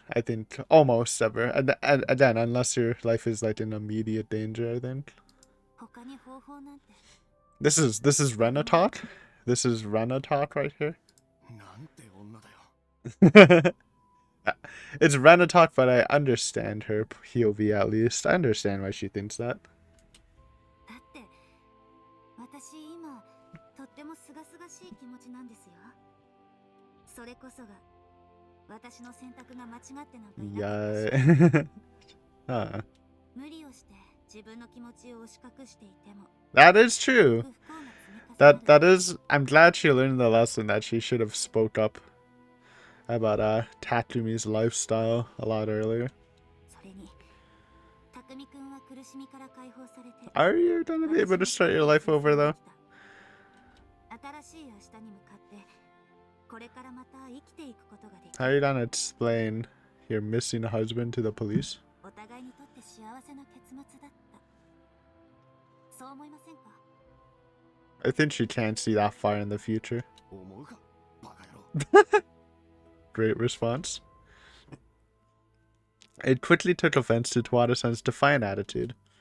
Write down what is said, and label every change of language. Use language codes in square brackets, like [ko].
[en] I think almost ever. And again, unless your life is like in immediate danger, I think. [ja] 他に方法なんて [en] This is Rena talk. This is Rena talk right here. [ja] なんて女だよ。 [en] It's Rena talk, but I understand her POV at least. I understand why she thinks that. [ja] だって私今とっても清々しい気持ちなんですよ。それこそが私の選択が間違ってなんかいなかったし [en] Huh. [ja] 無理をして自分の気持ちを押し隠していても [en] That is true. [ja] 不幸な積み重ねだ。 [en] That is. I'm glad she learned the lesson that she should have spoke up about Takumi's lifestyle a lot earlier. [ja] それに匠くんは苦しみから解放されて [en] Are you gonna be able to start your life over though? [ja] 新しい明日に向かってこれからまた生きていくことができ [en] How are you gonna explain your missing husband to the police? [ja] お互いにとって幸せな結末だった。そう思いませんか？ [en] I think she can't see that far in the future. [ja] 思うかバカ野郎。 [en] Great response. It quickly took offense to Tawada-san's defiant attitude.